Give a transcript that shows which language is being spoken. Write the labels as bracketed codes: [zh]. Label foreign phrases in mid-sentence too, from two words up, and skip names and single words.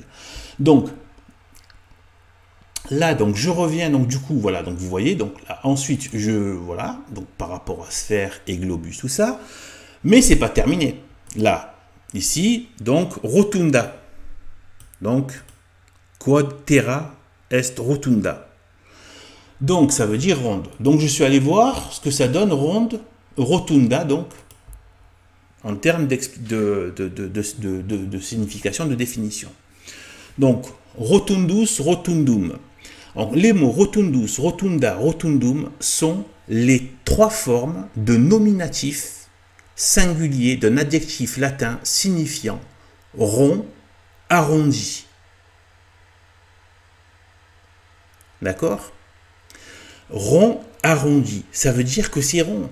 [fr] Donc, là, donc, je reviens, donc, du coup, voilà, donc, vous voyez, donc, là, ensuite, voilà, donc, par rapport à sphère et globus, tout ça, mais c'est pas terminé. Là, ici, donc, rotunda, donc, [la] quod terra est rotunda. [fr] Donc, ça veut dire ronde. Donc, je suis allé voir ce que ça donne ronde, rotunda, donc, en termes de signification, de définition. [la] Donc, rotundus, rotundum. [fr] Donc, les mots [la] rotundus, rotunda, rotundum [fr] sont les trois formes de nominatif singulier d'un adjectif latin signifiant rond, arrondi. D'accord? Rond, arrondi, ça veut dire que c'est rond.